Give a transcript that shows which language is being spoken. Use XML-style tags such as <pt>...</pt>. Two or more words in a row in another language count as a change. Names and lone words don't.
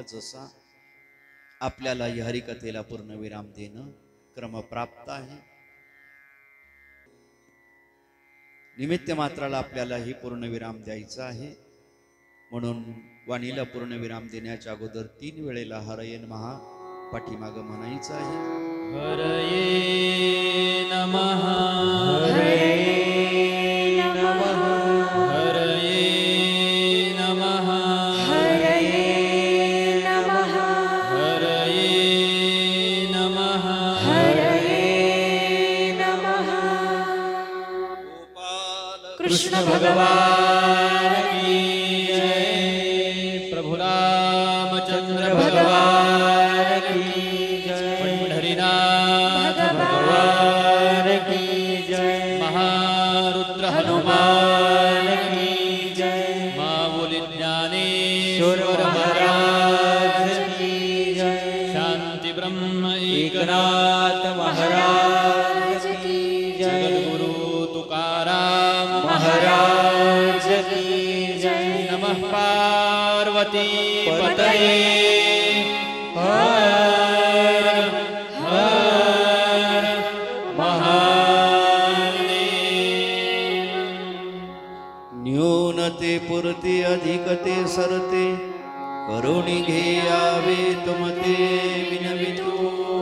<mr>जसा आपल्याला या हरिकथेला पूर्ण विराम देणं क्रमप्राप्त आहे. निमित्त मात्राला आपल्याला ही पूर्ण विराम द्यायचा आहे. म्हणून वाणीला पूर्ण विराम देण्याच्या अगोदर 3 वेळेला</mr> <sa>हरये नमः</sa> <mr>पाठीमागं म्हणायचं आहे.</mr> <sa>हरये नमः हरये नमः हरये नमः हरये नमः हरये नमः हरये नमः.</sa> <hi>कृष्ण भगवान की जय. प्रभु रामचंद्र भगवान की जय. पंढरीनाथ भगवान की जय. हनुमान की जय। माऊली ज्ञानेश्वर महाराज की जय। शांति ब्रह्म एकनाथ महाराज की जय। सद्गुरु तुकाराम महाराज की जय।</hi> <sa>नमः पार्वती पतये हर हर महादेव।</sa> <mr>न्यूनते पुरते अधिकते सरते करुणी घेयावे तुमते विनवितो</mr>